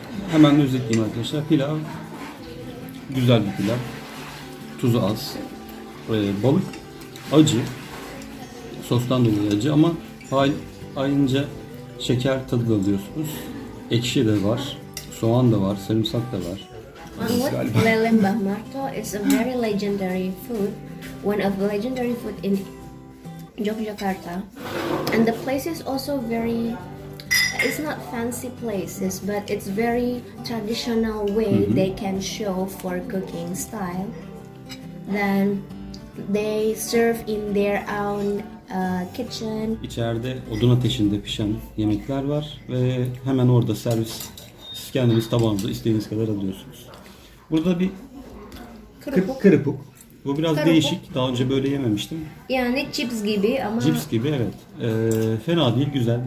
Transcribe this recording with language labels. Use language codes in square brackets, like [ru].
[tr] Hemen özetleyeyim arkadaşlar. Pilav güzel bir pilav. Tuzu az. Balık acı. Sostan dolayı acı ama ayrıca şeker tadı da alıyorsunuz. Ekşi de var. Soğan da var. Sarımsak da var. [en] Lele Mbah Marto is a very legendary food, one of the legendary food in Yogyakarta, and the place is also very. It's not fancy places, but it's very traditional way they can show for cooking style. Then they serve in their own kitchen. [tr] İçeride odun ateşinde pişen yemekler var ve hemen orada servis. Siz kendiniz tabağınıza istediğiniz kadar alıyorsunuz. Burada bir kırpuk. Bu biraz değişik. Daha önce böyle yememiştim. Yani chips gibi ama Cips gibi evet. Fena değil, güzel.